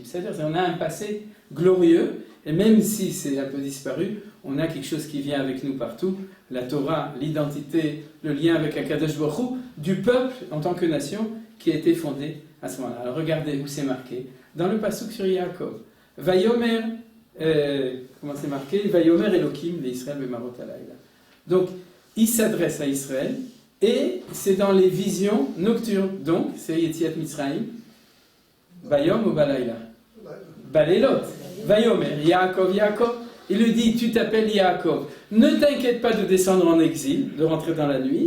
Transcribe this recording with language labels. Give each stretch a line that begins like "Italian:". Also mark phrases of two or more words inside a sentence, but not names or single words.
French: C'est-à-dire, on a un passé glorieux, et même si c'est un peu disparu, on a quelque chose qui vient avec nous partout. La Torah, l'identité, le lien avec
Hebrew: הקדוש ברוך הוא,
French: du peuple en tant que nation qui a été fondé à ce moment-là. Alors regardez où c'est marqué. Dans le pasuk sur Yaakov. Vayomer. Comment c'est marqué?
Hebrew: ויאמר אלוקים לישראל במראות הלילה.
French: Donc, il s'adresse à Israël et c'est dans les visions nocturnes. Donc, c'est
Hebrew: יציאת מצרים. ביום או בלילה? בלילות. ויאמר, יעקב, יעקב.
French: Il lui dit, tu t'appelles Yaakov. Ne t'inquiète pas de descendre en exil, de rentrer dans la nuit.